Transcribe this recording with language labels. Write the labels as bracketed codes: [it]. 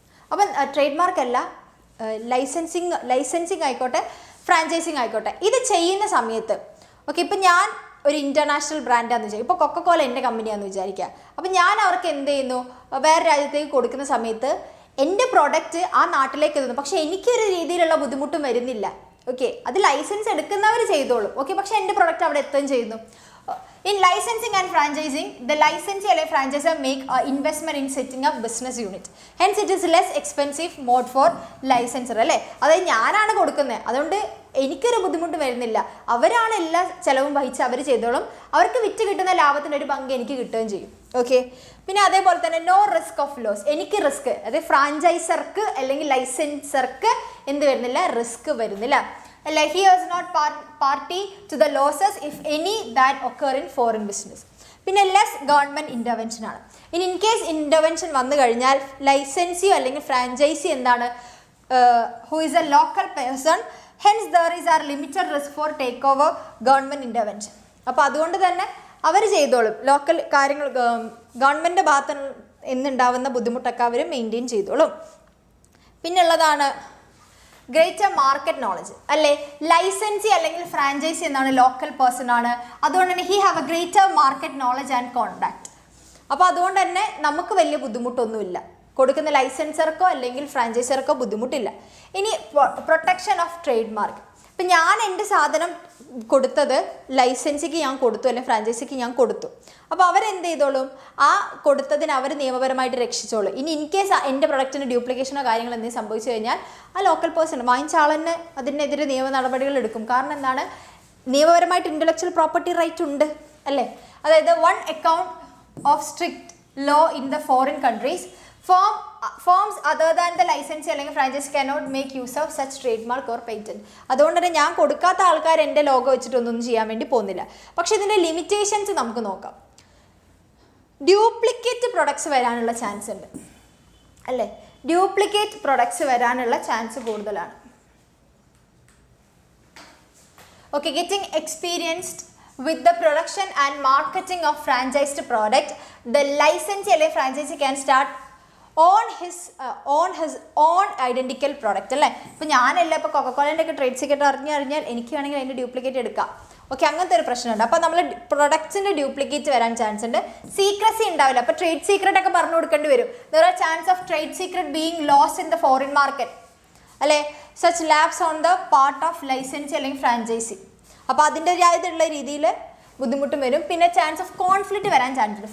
[ml] അപ്പം trade മാർക്കല്ല, licensing ആയിക്കോട്ടെ, franchising ആയിക്കോട്ടെ, ഇത് ചെയ്യുന്ന സമയത്ത് ഓക്കെ, ഇപ്പം ഞാൻ ഒരു ഇൻ്റർനാഷണൽ ബ്രാൻഡാണെന്ന് വിചാരിക്കും, ഇപ്പോൾ കൊക്കക്കോല എൻ്റെ കമ്പനിയാണെന്ന് വിചാരിക്കുക. അപ്പം ഞാൻ അവർക്ക് എന്ത് ചെയ്യുന്നു, വേറെ രാജ്യത്തേക്ക് കൊടുക്കുന്ന സമയത്ത് എൻ്റെ പ്രോഡക്റ്റ് ആ നാട്ടിലേക്ക് എത്തുന്നു, പക്ഷേ എനിക്കൊരു രീതിയിലുള്ള ബുദ്ധിമുട്ടും വരുന്നില്ല. ഓക്കെ, അത് ലൈസൻസ് എടുക്കുന്നവർ ചെയ്തോളും. ഓക്കെ, പക്ഷേ എൻ്റെ പ്രോഡക്റ്റ് അവിടെ എത്തുകയും ചെയ്യുന്നു. [en] In licensing and franchising, the licensee or franchisor make an investment in setting up business unit. Hence, it is less expensive mode for licensor അല്ലേ. [ml] അതായത് ഞാനാണ് കൊടുക്കുന്നത്, അതുകൊണ്ട് എനിക്കൊരു ബുദ്ധിമുട്ട് വരുന്നില്ല. അവരാണ് എല്ലാ ചിലവും വഹിച്ച് അവർ ചെയ്തോളും. അവർക്ക് വിറ്റ് കിട്ടുന്ന ലാഭത്തിൻ്റെ ഒരു പങ്ക് എനിക്ക് കിട്ടുകയും ചെയ്യും. ഓക്കെ, പിന്നെ അതേപോലെ തന്നെ നോ റിസ്ക് ഓഫ് ലോസ്. എനിക്ക് റിസ്ക്, അതായത് ഫ്രാഞ്ചൈസർക്ക് അല്ലെങ്കിൽ ലൈസൻസർക്ക് എന്ത് വരുന്നില്ല, റിസ്ക് വരുന്നില്ല. [en] Like he is not party to the losses if any that occur in foreign business. പിന്നെ less government intervention ആണ്. In case intervention [ml] വന്നു കഴിഞ്ഞാൽ ലൈസൻസിയോ അല്ലെങ്കിൽ ഫ്രാഞ്ചൈസി എന്താണ്, [en] Who is a local person, hence there is are limited risk for take over government intervention. [ml] അപ്പോൾ അതുകൊണ്ട് തന്നെ അവർ ചെയ്തോളും, ലോക്കൽ കാര്യങ്ങൾ ഗവൺമെൻറ് ഭാഗത്ത് നിന്നുണ്ടാവുന്ന ബുദ്ധിമുട്ടൊക്കെ അവർ മെയിൻറ്റെയിൻ ചെയ്തോളും. പിന്നുള്ളതാണ് ഗ്രേറ്റർ മാർക്കറ്റ് നോളജ് അല്ലേ. [en] licensee അല്ലെങ്കിൽ franchisee എന്നാണ് local person ആണ്, [ml] അതുകൊണ്ട് തന്നെ [en] He have a greater market knowledge and contact. [ml] അപ്പോൾ അതുകൊണ്ട് തന്നെ നമുക്ക് വലിയ ബുദ്ധിമുട്ടൊന്നുമില്ല, കൊടുക്കുന്ന ലൈസൻസർക്കോ അല്ലെങ്കിൽ ഫ്രാഞ്ചൈസർക്കോ ബുദ്ധിമുട്ടില്ല. ഇനി പ്രൊട്ടക്ഷൻ ഓഫ് ട്രേഡ് മാർക്ക്. ഇപ്പം ഞാൻ എൻ്റെ സാധനം കൊടുത്തത് ലൈസൻസിക്ക് ഞാൻ കൊടുത്തു അല്ലെങ്കിൽ ഫ്രാഞ്ചൈസിക്ക് ഞാൻ കൊടുത്തു, അപ്പോൾ അവരെന്ത് ചെയ്തോളും, ആ കൊടുത്തതിന് അവർ നിയമപരമായിട്ട് രക്ഷിച്ചോളും. ഇനി ഇൻ കേസ് എൻ്റെ പ്രൊഡക്റ്റിന് ഡ്യൂപ്ലിക്കേഷനോ കാര്യങ്ങൾ എന്തെങ്കിലും സംഭവിച്ചു കഴിഞ്ഞാൽ ആ ലോക്കൽ പേഴ്സൺ വാങ്ങിച്ച ആളെന്നെ അതിനെതിരെ നിയമ നടപടികൾ എടുക്കും. കാരണം എന്താണ്, നിയമപരമായിട്ട് ഇൻ്റലക്ച്വൽ പ്രോപ്പർട്ടി റൈറ്റ് ഉണ്ട് അല്ലേ. [en] അതായത് on account of strict law in the foreign countries, firms other than the licensee അല്ലെങ്കിൽ franchisee cannot make use of such trademark or patent. [ml] അതുകൊണ്ട് തന്നെ ഞാൻ കൊടുക്കാത്ത ആൾക്കാർ എൻ്റെ ലോഗോ വെച്ചിട്ടൊന്നും ചെയ്യാൻ വേണ്ടി പോകുന്നില്ല. പക്ഷേ ഇതിൻ്റെ ലിമിറ്റേഷൻസ് നമുക്ക് നോക്കാം. ഡ്യൂപ്ലിക്കേറ്റ് പ്രൊഡക്ട്സ് വരാനുള്ള ചാൻസ് ഉണ്ട് അല്ലേ. ഡ്യൂപ്ലിക്കേറ്റ് പ്രൊഡക്ട്സ് വരാനുള്ള ചാൻസ് കൂടുതലാണ്. [en] Okay, getting experienced with the production and marketing of franchised product, the licensee or franchisee can start on his own identical product അല്ലേ. [ml] ഇപ്പോൾ ഞാനല്ല ഇപ്പോൾ കൊക്കക്കോളേൻ്റെ ഒക്കെ ട്രേഡ് സീക്രട്ട് അറിഞ്ഞാൽ എനിക്ക് വേണമെങ്കിൽ അതിൻ്റെ ഡ്യൂപ്ലിക്കേറ്റ് എടുക്കാം. ഓക്കെ, അങ്ങനത്തെ ഒരു പ്രശ്നമുണ്ട്. അപ്പോൾ നമ്മൾ പ്രൊഡക്ട്സിൻ്റെ ഡ്യൂപ്ലിക്കേറ്റ് വരാൻ ചാൻസ് ഉണ്ട്. സീക്രസി ഉണ്ടാവില്ല. അപ്പോൾ ട്രേഡ് സീക്രട്ട് ഒക്കെ പറഞ്ഞു കൊടുക്കേണ്ടി വരും. [en] There are chance of trade secret being lost in the foreign market അല്ലേ, such lapse on the part of license അല്ലെങ്കിൽ franchisee. [ml] അപ്പോൾ അതിൻ്റെതായിട്ടുള്ള രീതിയിൽ ബുദ്ധിമുട്ടും വരും. പിന്നെ ചാൻസ് ഓഫ് കോൺഫ്ലിക്റ്റ് വരാൻ ചാൻസ് ഉണ്ട്.